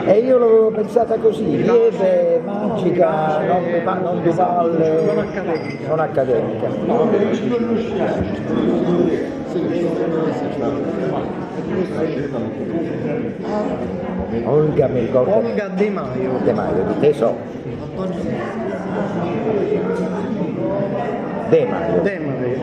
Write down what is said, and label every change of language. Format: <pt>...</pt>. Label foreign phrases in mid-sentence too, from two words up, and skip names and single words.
<it>E io l'avevo pensata così, lieve, magica, non duvalle, non accademica. Olga mi ricordo. Olga De Maio. De Maio, di te so. De Maio. De Maio.</it>